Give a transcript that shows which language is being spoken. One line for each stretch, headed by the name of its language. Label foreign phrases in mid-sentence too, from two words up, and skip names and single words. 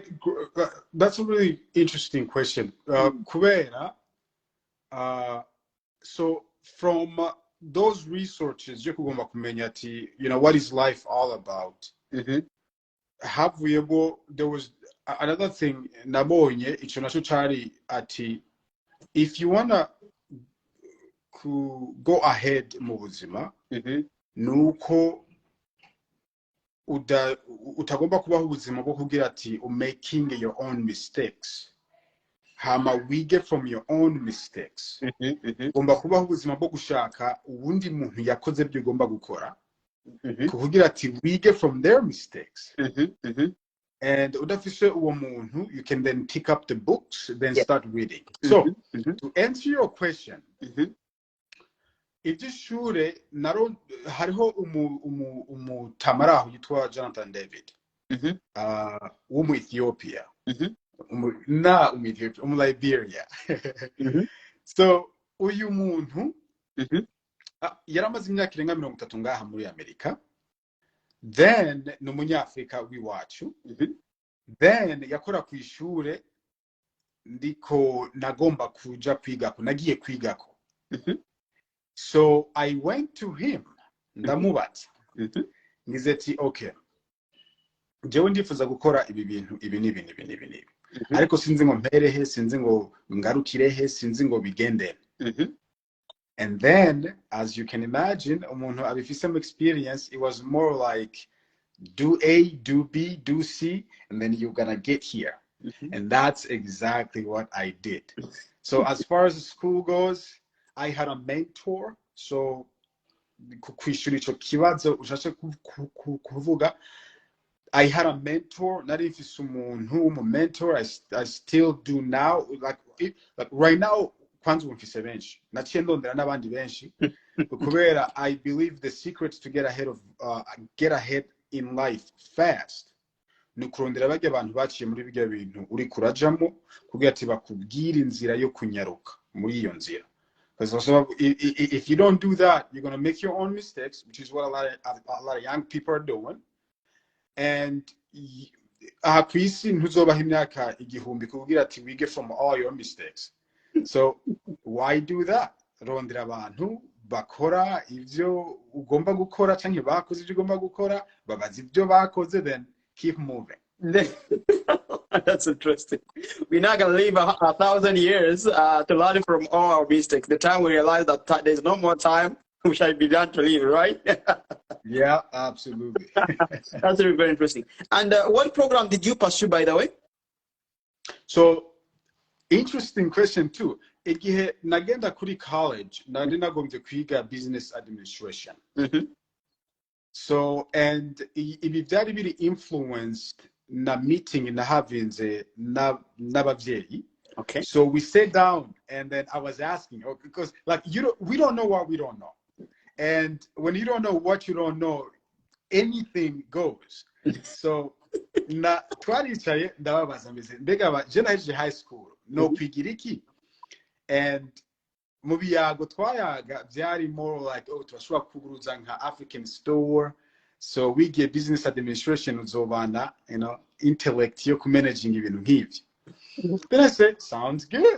English: That's a really interesting question. Kubera, so from those researches, you know, what is life all about? Have we able? There was another thing.
Rundi: Nabonye ichonacho chari ati.
English: If you wanna go ahead
Rundi: mu buzima, nuko utagomba kubaho ubuzima bwo kugira ati
English: making your own mistakes.
Rundi: Hama wige
English: from your own mistakes.
Rundi: Ugomba kubaho ubuzima bwo gushaka ubundi muntu yakoze byo ugomba gukora. Kuvugira ati wige
English: from their mistakes.
Rundi: And udafise uwo muntu,
English: you can then pick up the books, then start reading. So, to answer your question,
Rundi: iby'ishure hariho umutamaraho yitwa Jonathan David wo mu Ethiopia Liberia. So uyu muntu yaramaze imyaka irenga 30 ngaha muri Amerika, then ni umunyafrika w'iwacu, then yakora ku ishure ndiko nagomba kuja kwigako, nagiye kwigako.
English: So I went to him,
Rundi: ndamubaza, ngize ati okay, jewe ndifuza gukora ibi bintu ibi, ariko sinzi ngo mperehe, sinzi ngo ngarukirehe, sinzi ngo bigende.
English: And then, as you can imagine,
Rundi: umuntu abifise
English: some experience, it was more like do A, do B, do C, and then you're gonna get here. And that's exactly what I did. So as far as the school goes, I had a mentor.
Rundi: So kwishura ico kibazo ushashe kuvuga,
English: I had a mentor. Not if it's someone who a mentor, I still do now. Like right now,
Rundi: kwanza umfise benshi. Naciye ndondera n'abandi benshi.
English: Kubera I believe the secret to get ahead in life fast.
Rundi: Nukurondera bajya abantu baciye muri bijya bintu uri kurajamo kugira ati bakubwira inzira yo kunyaruka muri iyo nzira.
English: Because also, if you don't do that, you're going to make your own mistakes, which is what a lot of young people are doing.
Rundi: And kwisi ntuzobaho imyaka igihumbi kugira ati wige
English: from all your mistakes. So why do that?
Rundi: Rondera abantu bakora ivyo ugomba gukora canke bakoze ivyo ugomba gukora, babaza ivyo bakoze,
English: then keep moving. That's interesting. We're not going to live 1,000 years to learn from all our mistakes. The time we realize that there's no more time, we shall be done to live, right? Yeah, absolutely. That's really very interesting. And what program did you pursue, by the way? So, interesting question too.
Rundi: Igihe nagenda kuri college, nari nagombye kwiga
English: business administration.
Rundi: So, and ibi byari biri influenced na meeting na havinze n'abavyeyi.
English: Okay. So we sat down and then I was asking, because like we don't know what we don't know. And when you don't know what you don't know, anything goes.
Rundi: So na twaricaye ndababaza mbese mbega je nahejeje
English: high school
Rundi: no kwigira iki? And mu biyago twayaga byari
English: more like
Rundi: turashobora kuguruza nka
English: African store. So we get business administration uzobana, you know, intellect yo ku managing
Rundi: ibintu nk'ivyo.
English: Then I said, sounds good.